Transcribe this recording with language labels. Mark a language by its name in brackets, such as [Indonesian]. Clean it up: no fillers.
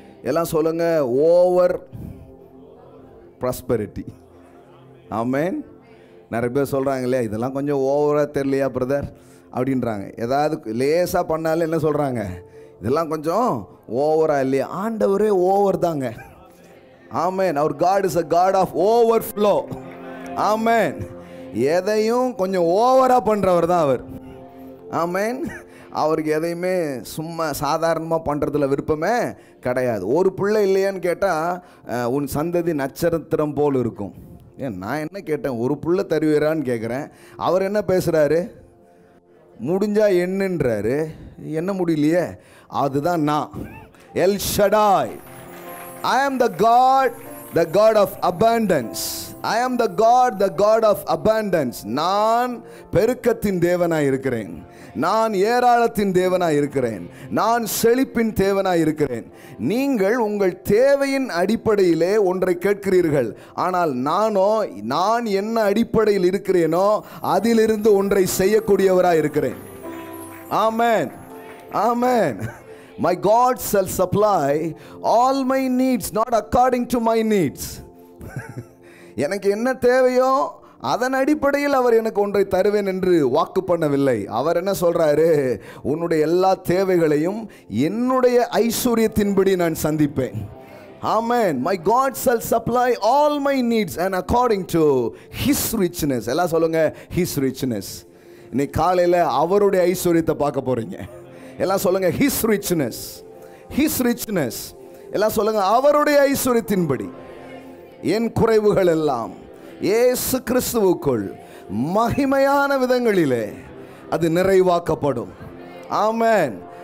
[Tamil] எல்லாம் சொல்லுங்க, over prosperity. ஆமென். நிறைய பேர் சொல்கிறாங்க இல்லையா, இதெல்லாம் கொஞ்சம் ஓவராக தெரியலையா பிரதர் அப்படின்றாங்க. ஏதாவது லேசாக பண்ணாலும் என்ன சொல்கிறாங்க, இதெல்லாம் கொஞ்சம் ஓவராக இல்லையா? ஆண்டவரே ஓவர் தாங்க. ஆமென். [English] அவர் God is a God of overflow. [Tamil] ஆமென். எதையும் கொஞ்சம் ஓவரா பண்றவர் தான் அவர். ஆமென். அவருக்கு எதையுமே சும்மா சாதாரணமாக பண்ணுறதுல விருப்பமே கிடையாது. ஒரு பிள்ளை இல்லையான்னு கேட்டால் உன் சந்ததி நட்சத்திரம் போல் இருக்கும். ஏன் நான் என்ன கேட்டேன், ஒரு பிள்ளை தருவீரான்னு கேட்குறேன். அவர் என்ன பேசுகிறாரு, முடிஞ்சா என்னன்றாரு. என்ன முடியலையே, அதுதான் நான் L Shaddai. [English] I am the God of abundance. I am the God of abundance. [Tamil] நான் பெருக்கத்தின் தேவனாய் இருக்கிறேன். நான் ஏராளத்தின் தேவனாய் இருக்கிறேன். நான் செழிப்பின் தேவனாய் இருக்கிறேன். நீங்கள் உங்கள் தேவையின் அடிப்படையிலே ஒன்றை கேட்கிறீர்கள். ஆனால் நான் என்ன அடிப்படையில் இருக்கிறேனோ அதிலிருந்து ஒன்றை செய்யக்கூடியவராய் இருக்கிறேன். ஆமென், ஆமென். [English] My God shall supply all my needs, not according to my needs. [Tamil] எனக்கு என்ன தேவையோ அதன் அடிப்படையில் அவர் எனக்கு ஒன்றை தருவேன் என்று வாக்கு பண்ணவில்லை. அவர் என்ன சொல்றாரு, உன்னுடைய எல்லா தேவைகளையும் என்னுடைய ஐஸ்வர்யத்தின்படி நான் சந்திப்பேன். [English] Amen. My God shall supply all my needs and according to his richness. [Tamil] எல்லாம் சொல்லுங்க, [English] his richness. [Tamil] இன்னைக்கு காலையில் அவருடைய ஐஸ்வர்யத்தை பார்க்க போறீங்க. எல்லாம் சொல்லுங்க, [English] his richness. his richness. [Tamil] எல்லாம் சொல்லுங்க, அவருடைய ஐஸ்வர்யத்தின்படி என் குறைவுகள் எல்லாம் இயேசு கிறிஸ்துவுக்குள் மகிமையான விதங்களிலே அது நிறைவாக்கப்படும். ஆமென்.